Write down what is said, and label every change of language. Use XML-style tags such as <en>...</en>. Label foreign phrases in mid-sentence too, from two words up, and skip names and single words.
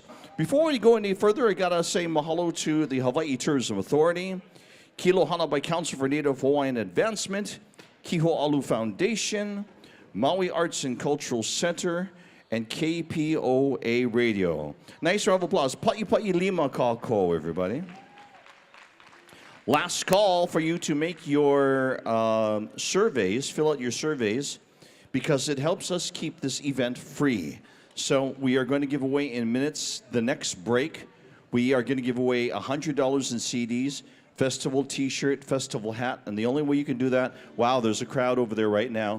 <en>Before we go any further, I gotta say mahalo to the Hawaii Tourism Authority, Kilohana by Council for Native Hawaiian Advancement, Kiho ALU Foundation, Maui Arts and Cultural Center, and KPOA Radio. Nice round of applause.</en> <haw>Pa'i lima kako,</haw> <en>everybody. Last call for you to make your surveys, fill out your surveys, because it helps us keep this event free. So we are going to give away in minutes the next break. We are going to give away $100 in CDs, festival t-shirt, festival hat, and the only way you can do that, wow, there's a crowd over there right now.</en>